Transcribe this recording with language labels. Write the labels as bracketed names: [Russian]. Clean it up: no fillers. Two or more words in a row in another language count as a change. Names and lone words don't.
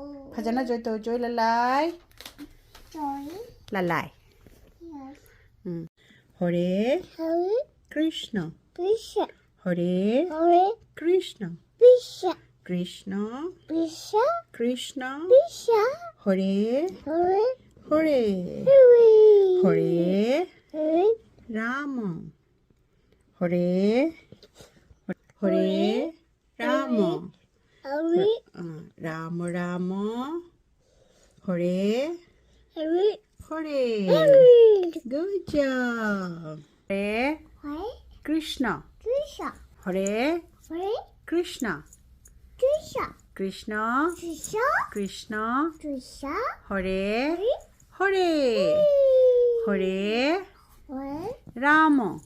[Thai] พยัญชนะจอยโตจอยละลาย Joy. ละลาย [English] Yes. [Sanskrit] Hare Hare. Krishna Krishna. Hare Hare. Krishna Krishna. Krishna Krishna. Krishna Krishna. Hare Hare. Hare Hare. Hare Hare. Rama Hare Hare Rama Hare. Rama Rama Hare Hare. Hare Hare. [English] Good job Hare [Sanskrit] Hare. Krishna Krishna. Hare Hare. Krishna Krishna. Krishna Krishna. Krishna Krishna. Hare Hare. Hare Hare Hare. Rama